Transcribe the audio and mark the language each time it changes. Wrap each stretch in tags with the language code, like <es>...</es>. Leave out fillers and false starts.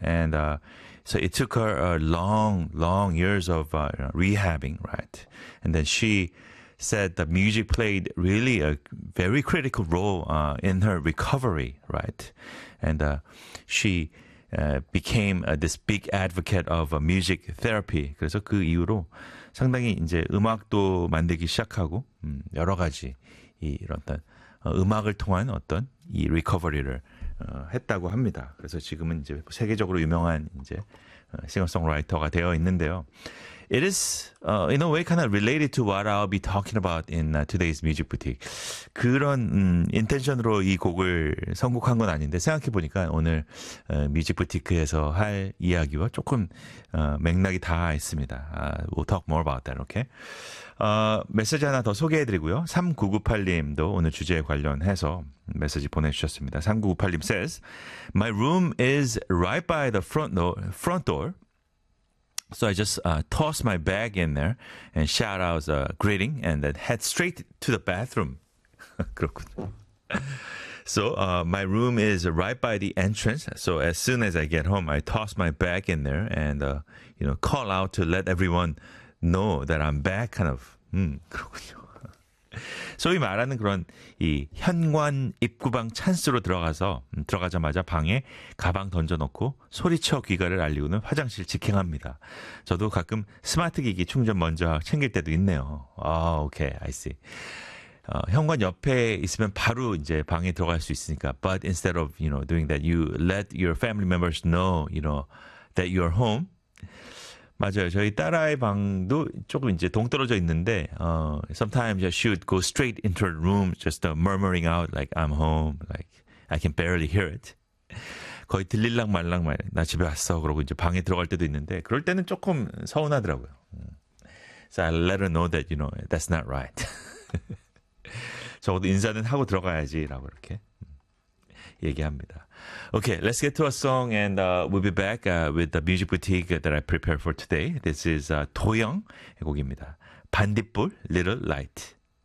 <en>And so it took her long years of rehabbing right and then she said the music played really a very critical role in her recovery, right? And she became this big advocate of music therapy.</en> <ko>그래서 그 이후로 상당히 이제 음악도 만들기 시작하고 여러 가지 이런 음악을 통한 어떤 이 recovery를 했다고 합니다. 그래서 지금은 이제 세계적으로 유명한 이제 싱어송라이터가 되어 있는데요.</ko> <en>It is, in a way, kind of related to what I'll be talking about in today's Music Boutique.</en> <ko>그런 intention으로 이 곡을 선곡한 건 아닌데 생각해보니까 오늘 Music Boutique에서 할 이야기와 조금 맥락이 닿아 있습니다.</ko> <en>We'll talk more about that, okay?</en> <ko>메시지 하나 더 소개해드리고요. 3998님도 오늘 주제에 관련해서 메시지 보내주셨습니다.</ko> <en>3998님 says, My room is right by the front door. So I just tossed my bag in there and shout out a greeting and then head straight to the bathroom.</en> <ko>그렇군요.</ko> <en>So my room is right by the entrance. So as soon as I get home, I toss my bag in there and you know, call out to let everyone know that I'm back kind of.</en> <ko>그렇군요. 소위 말하는 그런 이 현관 입구방 찬스로 들어가서 들어가자마자 방에 가방 던져놓고 소리쳐 귀가를 알리고는 화장실 직행합니다. 저도 가끔 스마트 기기 충전 먼저 챙길 때도 있네요. 아, 오케이,</ko> <en>I see.</en> <ko>현관 옆에 있으면 바로 이제 방에 들어갈 수 있으니까.</ko> <en>But instead of you know doing that, you let your family members know you know that you're home.</en> <ko>맞아요. 저희 딸아이 방도 조금 이제 동떨어져 있는데</ko> <en>sometimes she would go straight into her room just murmuring out like I'm home. Like I can barely hear it.</en> <ko>거의 들릴랑 말랑 말. 나 집에 왔어. 그러고 이제 방에 들어갈 때도 있는데 그럴 때는 조금 서운하더라고요.</ko> <en>So I let her know that you know that's not right.</en> <ko>적어도 인사는 하고 들어가야지 라고 이렇게 얘기합니다.</ko> <en>Okay, let's get to a song and we'll be back with the music boutique that I prepared for today. This is</en> <ko>도영의 곡입니다.</ko> <en>반딧불, Little Light.</en>